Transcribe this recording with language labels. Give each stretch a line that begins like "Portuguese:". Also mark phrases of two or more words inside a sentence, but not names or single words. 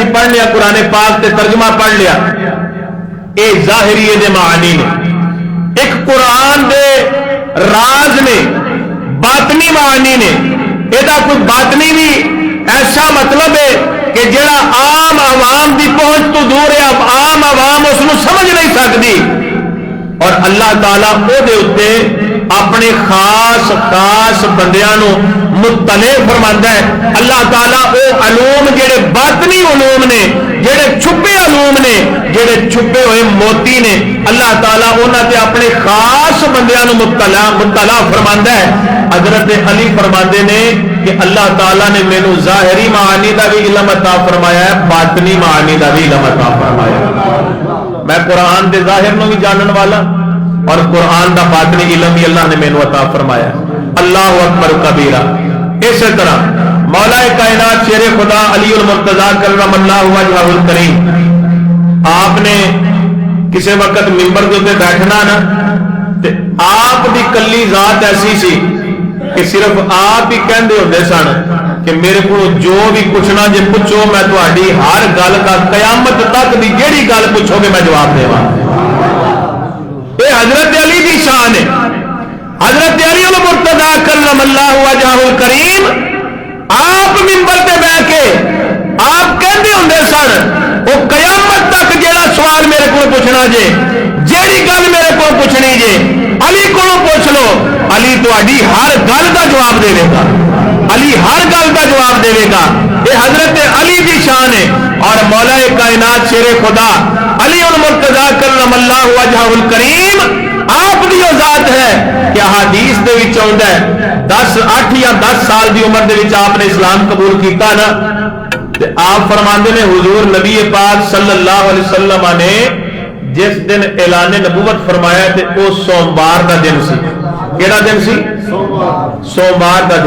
Punjabi: پڑھ لیا، قرآن پاک تے ترجمہ پڑھ لیا، اے ظاہری دے معانی نے، ایک قرآن دے راز نے، باطنی معانی نے، یہ کوئی باطنی بھی ایسا مطلب ہے کہ جڑا عام عوام دی پہنچ تو دور ہے،
Urdu: اب عام عوام اس کو سمجھ نہیں سکتی،
Punjabi: اور اللہ تعالیٰ او دے اتے اپنے خاص خاص بندیاں نو مطلع فرماندا ہے۔ اللہ تعالیٰ او علوم جڑے باطنی علوم نے، جڑے چھپے علوم نے، جڑے چھپے ہوئے موتی نے، اللہ تعالیٰ انہاں تے اپنے خاص بندیاں نو مطلع فرماندا ہے۔ حضرت علی فرماندے نے کہ اللہ تعالیٰ نے مینوں ظاہری معانی دا بھی علم عطا فرمایا ہے، باطنی معانی دا بھی علم عطا فرمایا ہے۔ میں قرآن دے ظاہر نو بھی جانن والا اور قرآن دا باطنی علم بھی اللہ نے مینوں عطا فرمایا ہے۔
Arabic: اللہ اکبر کبیرہ۔
Punjabi: اسی طرح مولا کائنات شیر خدا علی المرتضیٰ
Arabic: کرم اللہ وجہہ الکریم،
Punjabi: آپ نے کسی وقت منبر کے بیٹھنا نا تے آپ دی کلی ذات ایسی سی کہ صرف آپ ہی کہندے ہوندے سن کہ میرے کو جو بھی پوچھنا جے پوچھو میں تہاڈی ہر گل کا قیامت تک دی جیڑی گل پوچھو گے میں جواب دیواں. یہ حضرت علی دی شان ہے. حضرت علی المرتضیٰ
Arabic: کرم اللہ وجہہ الکریم
Punjabi: آپ منبر تے بیٹھ کے آپ کہندے ہوندے سن وہ قیامت تک جیڑا سوال میرے کو پوچھنا جے جیڑی گل میرے کو پوچھنی جے علی کو پوچھ لو علی تہاڈی ہر گل کا جواب دے گا.
Urdu: علی ہر گل کا جواب دے گا. یہ حضرت علی کی شان ہے.
Punjabi: اور مولا کائنات شیر خدا علی المرتضیٰ
Arabic: کرم اللہ وجہہ الکریم
Punjabi: آپ کی وہ ذات ہے کہ حدیث دے وچ آندا ہے 8 یا 10 سال دی عمر دے وچ آپ نے اسلام قبول کیتا نا تے آپ فرماندے نے حضور نبی پاک
Arabic: صلی اللہ علیہ وسلم
Punjabi: نے جس دن اعلان نبوت فرمایا تے وہ سوموار دا دن سی. کیڑا دن سی؟ سوموار دا دن.